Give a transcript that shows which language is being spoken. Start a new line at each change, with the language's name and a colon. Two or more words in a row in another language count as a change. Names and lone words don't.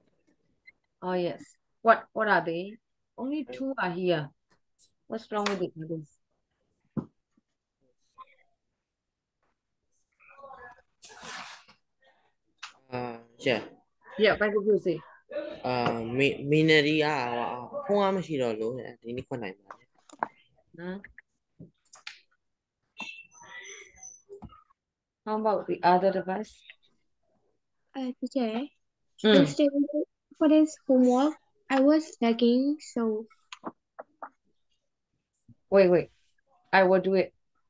English: Oh, yes. What are they? Only two are here. What's wrong with the others? Yeah. Yeah, by the way, say.
Burmese: Mineria ဟိုကမရှိတော့လို့ဒီနေ့ခွက်နိုင်ပါလေ
English: Huh? How about the other device? Teacher, yesterday for this homework, I was lagging, so Wait. I will do it.